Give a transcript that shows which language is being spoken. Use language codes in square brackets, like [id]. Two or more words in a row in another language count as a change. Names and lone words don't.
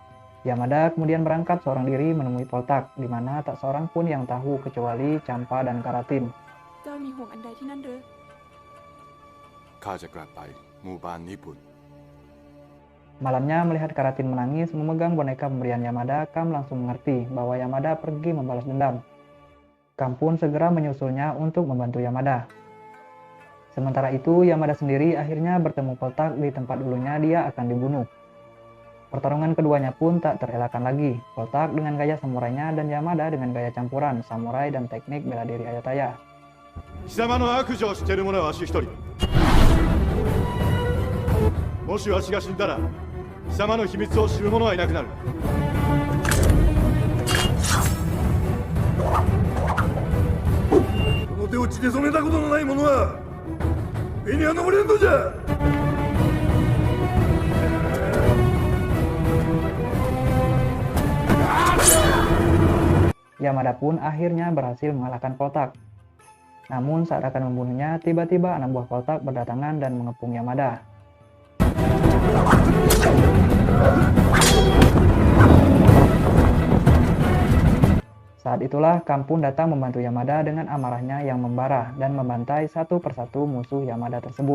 [id] Yamada kemudian berangkat seorang diri menemui Poltak, di mana tak seorang pun yang tahu kecuali Champa dan Karatin. [th] เจ้ามีห่วงอันใดที่นั่นหรือ ข้าจะกลับไปหมู่บ้านญี่ปุ่น [id] Malamnya melihat Karatin menangis memegang boneka pemberian Yamada, Kam langsung mengerti bahwa Yamada pergi membalas dendam. Kam pun segera menyusulnya untuk membantu Yamada. Sementara itu, Yamada sendiri akhirnya bertemu Poltak di tempat dulunya dia akan dibunuh. Pertarungan keduanya pun tak terelakkan lagi. Poltak dengan gaya samurainya dan Yamada dengan gaya campuran samurai dan teknik bela diri Ayutthaya. [ja] 貴様の悪女を知っている者はわし一人。もしわしが死んだら貴様の秘密を知る者はいなくなる。この手を血で染めたことのない者は上には登れんのじゃ。 [id] Yamada pun akhirnya berhasil mengalahkan Poltak. Namun saat akan membunuhnya, tiba-tiba anak buah Poltak berdatangan dan mengepung Yamada. Saat itulah Kam pun datang membantu Yamada dengan amarahnya yang membara dan membantai satu persatu musuh Yamada tersebut.